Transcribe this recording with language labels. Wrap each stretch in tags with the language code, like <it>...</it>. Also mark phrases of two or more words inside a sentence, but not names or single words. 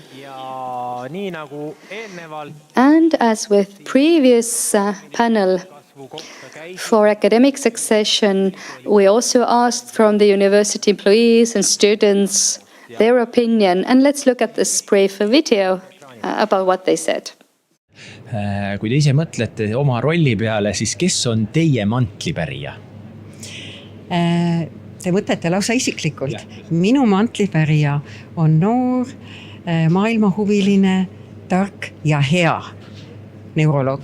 <en>And as with previous panel, for academic succession, we also asked from the university employees and students their opinion. And let's look at this brief video about what they said.</en> <et>Kui te ise mõtlete oma rolli peale, siis kes on teie mantlipärija? Te mõtlete lausa isiklikult. Minu mantlipärija on noor, maailmahuviline, tark ja hea neuroloog.</et>